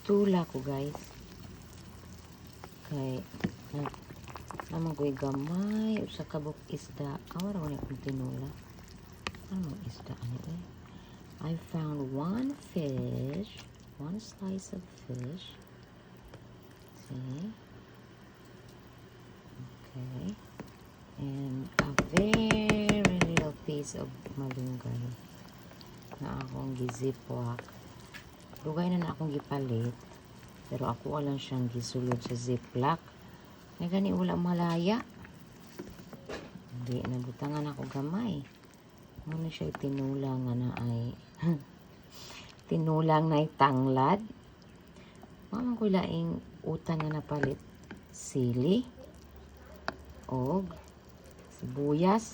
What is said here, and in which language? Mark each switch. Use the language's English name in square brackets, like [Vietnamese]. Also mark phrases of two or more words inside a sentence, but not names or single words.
[Cebuano] Nagtula ko guys. Kay naman ko'y gamay usa ka buk isda. Awara ko na kong tinula. Ano isda ano eh? [English] I found one fish, one slice of fish. See? Okay. And a very little piece of malunggay [Cebuano] na akong gizipwak. Lugay na akong gipalit. Pero ako lang siyang gisulod sa ziplock. Nga gani wala malaya. Hindi, nabutangan ako gamay. Ano siya tinulang na ay tinulang na tanglad. Mamang ko laing utang na napalit. Sili. Og sibuyas.